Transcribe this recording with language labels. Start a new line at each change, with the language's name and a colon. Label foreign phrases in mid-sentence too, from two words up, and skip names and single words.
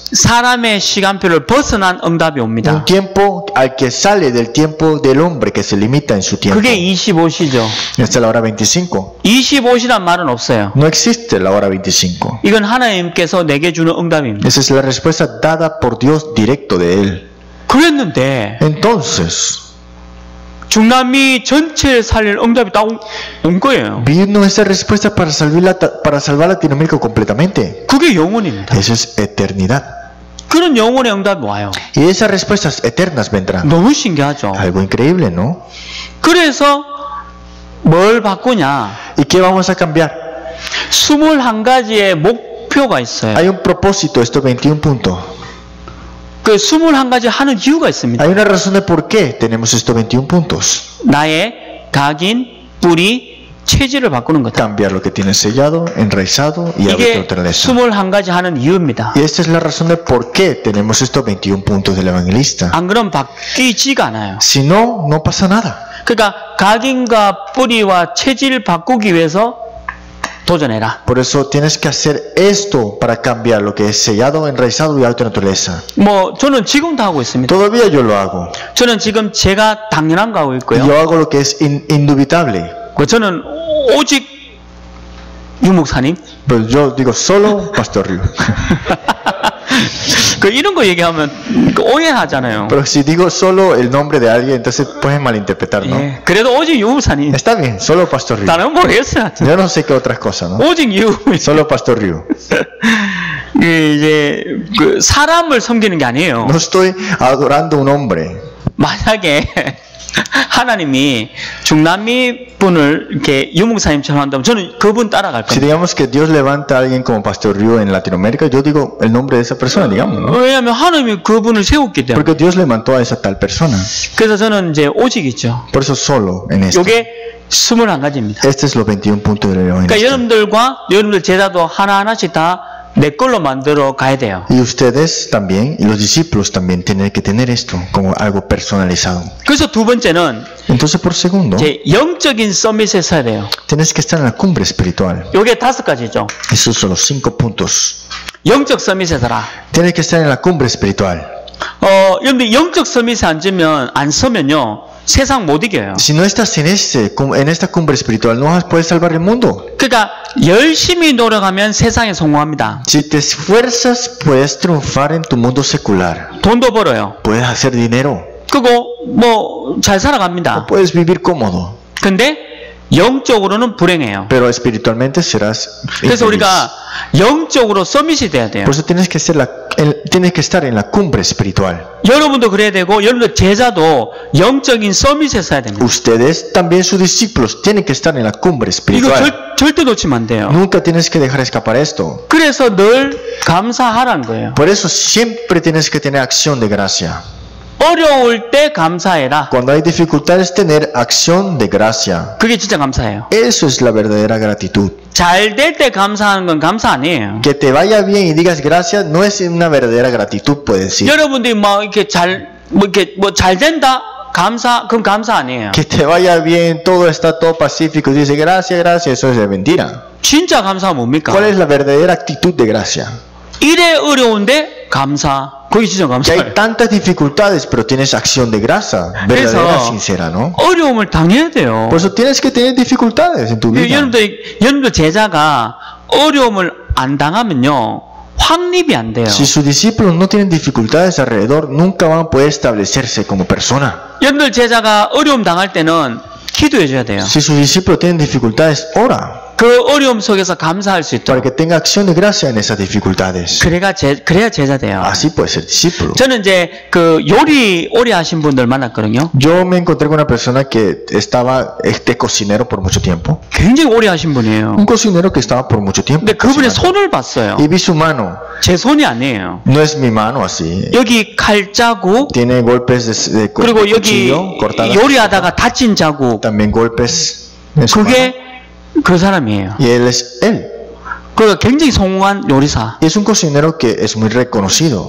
Korean: 사람의 시간표를 벗어난 응답이 옵니다.
Spanish: Un tiempo al que sale del tiempo del hombre que se limita en su tiempo.
Korean: 그게 25시죠.
Spanish: Esta es la hora 25.
Korean: 25시란 말은 없어요.
Spanish: No existe la hora 25.
Korean: 이건 하나님께서 내게 주는 응답입니다.
Spanish: Esa es la respuesta dada por Dios directo de Él.
Korean: 그랬는데
Spanish: Entonces,
Korean: 중남미 전체를 살릴 응답이 딱 온 거예요.
Spanish: vino esa respuesta para salvar Latinoamérica completamente.
Korean: 그게 영혼입니다.
Spanish: Eso es eternidad.
Korean: 그런 영혼의 응답이 와요.
Spanish: Y esas respuestas eternas vendrán.
Korean: 너무 신기하죠.
Spanish: Algo increíble, ¿no?
Korean: 그래서 뭘 바꾸냐?
Spanish: ¿Y qué vamos a cambiar?
Korean: 21가지의 목표가 있어요.
Spanish: Hay un propósito, estos 21 puntos.
Korean: 그 21가지 하는 이유가 있습니다.
Spanish: Hay una razón de por qué tenemos estos 21 puntos.
Korean: 나의 각인, 뿌리, 체질을 바꾸는 거다.
Spanish: Cambiar lo que tienes sellado, enraizado y hábito de
Korean: 이게
Spanish: naturaleza.
Korean: 21가지 하는 이유입니다.
Spanish: Y esta es la razón de por qué tenemos estos 21 puntos del evangelista.
Korean: 안 그러면 바뀌지가 않아요.
Spanish: Si no, no pasa nada.
Korean: 그러니까 각인과 뿌리와 체질 바꾸기 위해서 도전해라.
Spanish: Por eso tienes que hacer esto para cambiar lo que es sellado, enraizado y hábito de naturaleza.
Korean: 뭐 저는 지금도 하고 있습니다.
Spanish: Todavía yo lo hago.
Korean: 저는 지금 제가 당연한 거 하고 있고요.
Spanish: Yo hago lo que es indubitable.
Korean: 저는 오직 유목사님.
Spanish: Pero yo digo solo Pastor Ryu.
Korean: 그 이런 거 얘기하면 오해하잖아요.
Spanish: Pero si digo solo el nombre de alguien, entonces puedes malinterpretar, ¿no?
Korean: 예, 그래도 오직 유목사님.
Spanish: Está bien, solo Pastor Ryu.
Korean: 나는 모르겠어요.
Spanish: Yo no sé qué otras cosas, ¿no?
Korean: 오직 유.
Spanish: Solo Pastor Ryu.
Korean: 이제 그 사람을 섬기는 게 아니에요.
Spanish: No estoy adorando un hombre.
Korean: 만약에 하나님이 중남미 분을 이렇게 유목사님처럼 한다면 저는 그분 따라갈
Spanish: Si
Korean: 겁니다.
Spanish: digamos que Dios levanta a alguien como Pastor Ryu en Latinoamérica, yo digo el nombre de esa persona, digamos, ¿no?
Korean: 왜냐하면 하나님이 그분을 세웠기 때문에.
Spanish: Porque Dios levantó a esa tal persona.
Korean: 그래서 저는 이제 오직이죠.
Spanish: Por eso solo en esto.
Korean: 이게 21가지입니다.
Spanish: Este es los 21 puntos del
Korean: 그러니까
Spanish: evangelista.
Korean: 여러분들 제자도 하나하나씩 다 내 걸로 만들어 가야 돼요.
Spanish: Y ustedes también, y los discípulos también, tienen que tener esto como algo personalizado.
Korean: 그래서 두 번째는
Spanish: Entonces, por segundo,
Korean: 이제 영적인 서밋에 서야 돼요.
Spanish: tienes que estar en la cumbre espiritual.
Korean: 요게 5가지죠.
Spanish: Esos son los 5 puntos.
Korean: 영적 서밋에 서라.
Spanish: Tienes que estar en la cumbre espiritual.
Korean: 여러분들 영적 서밋에 안 서면요 세상 못 이겨요.
Spanish: Si no estás en esta cumbre espiritual, no vas a poder salvar el mundo.
Korean: 그러니까 열심히 노력하면 세상에 성공합니다.
Spanish: Si te esfuerzas, puedes triunfar en tu mundo secular.
Korean: 돈도 벌어요.
Spanish: Puedes hacer dinero.
Korean: 그리고 뭐 잘 살아갑니다.
Spanish: Puedes vivir cómodo.
Korean: 근데 영적으로는 불행해요.
Spanish: Pero espiritualmente serás
Korean: 그래서
Spanish: infeliz.
Korean: 우리가 영적으로 서밋이 돼야 돼요.
Spanish: Por eso tienes que estar en la cumbre espiritual.
Korean: 여러분도 그래야 되고 여러분들 제자도 영적인 서밋에 서야 됩니다.
Spanish: Ustedes, también sus discípulos, tienen que estar en la cumbre
Korean: 이거
Spanish: espiritual.
Korean: 절대 놓치면 안 돼요.
Spanish: Nunca tienes que dejar escapar esto.
Korean: 그래서 늘 감사하라는 거예요.
Spanish: Por eso siempre tienes que tener acción de gracia.
Korean: 어려울 때 감사해라.
Spanish: Cuando hay dificultades, tener acción de gracia.
Korean: 그게 진짜 감사해요.
Spanish: Eso es la verdadera gratitud.
Korean: 잘 될 때 감사하는 건 감사 아니에요.
Spanish: Que te vaya bien y digas gracias no es una verdadera gratitud, puedes decir.
Korean: 여러분들이 막 이렇게 잘 된다 그럼 감사 아니에요.
Spanish: Que te vaya bien, todo está todo pacífico y dice gracias, gracias, eso es de mentira.
Korean: 진짜 감사가 뭡니까?
Spanish: ¿Cuál es la verdadera actitud de gracia?
Korean: 이래 어려운데 감사. 그게 진짜
Spanish: Que
Korean: 감사해요.
Spanish: hay tantas dificultades, pero tienes acción de gracia, verdadera, sincera, ¿no?
Korean: 어려움을 당해야 돼요.
Spanish: Por eso tienes que tener dificultades en tu vida.
Korean: 여러분들 제자가 어려움을 안 당하면요, 확립이 안 돼요.
Spanish: Si sus discípulos no tienen dificultades alrededor, nunca van a poder establecerse como persona.
Korean: 여러분들 제자가 어려움 당할 때는 기도해 줘야 돼요.
Spanish: Si sus discípulos tienen dificultades, ora
Korean: 그 어려움 속에서 감사할 수
Spanish: para
Korean: 있도록.
Spanish: que tenga acción de gracia en esas dificultades.
Korean: 그래야 제자 돼요.
Spanish: Así puede ser discípulo.
Korean: 저는 이제 그 요리 오래 하신 분들 만났거든요.
Spanish: Yo me encontré con una persona que estaba cocinero por mucho tiempo.
Korean: 굉장히 오래 하신 분이에요.
Spanish: Un cocinero que estaba por mucho tiempo.
Korean: 근데 그분의
Spanish: cocinando.
Korean: 손을 봤어요.
Spanish: Y vi su mano.
Korean: 제 손이 아니에요.
Spanish: No es mi mano así.
Korean: 여기 칼 자국,
Spanish: Tiene golpes de
Korean: 그리고 여기
Spanish: cuchillo cortadas.
Korean: 요리하다가 다친 자국,
Spanish: También golpes en su mano.
Korean: 그게 그 사람이에요.
Spanish: Y él es él.
Korean: 그러니까 굉장히 성공한 요리사.
Spanish: Y es un cocinero que es muy reconocido.